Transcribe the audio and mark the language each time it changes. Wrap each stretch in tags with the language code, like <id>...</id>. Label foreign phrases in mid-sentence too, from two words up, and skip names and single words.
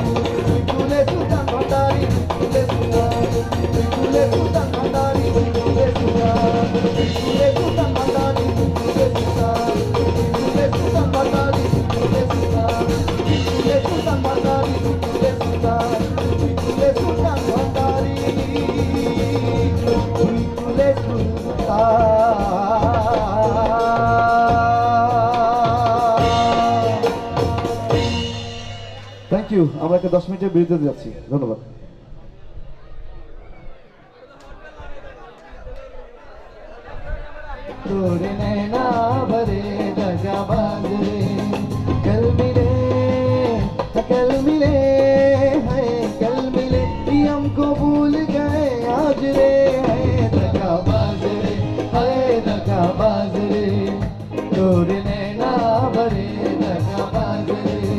<bn>দুই কুলে সুলতান ভান্ডারি, দুই কুলে সুলতান, দুই কুলে সুলতান ভান্ডারি, দুই কুলে সুলতান, দুই কুলে সুলতান ভান্ডারি, দুই কুলে সুলতান, দুই কুলে সুলতান ভান্ডারি, দুই কুলে সুলতান, দুই কুলে সুলতান ভান্ডারি, দুই কুলে সুলতান, দুই কুলে সুলতান ভান্ডারি, দুই কুলে সুলতান।</bn> <en>thank you.</en> <bn>আমরা একটা 10 মিনিটের বিরতিতে যাচ্ছি। ধন্যবাদ।</bn> <hi>तोरे नैना भरे दगाबाज रे, कल मिले है, कल मिले हमको भूल गए आज रे, है दगाबाज रे, है दगाबाज रे, तोरे नैना भरे दगाबाज रे।</hi>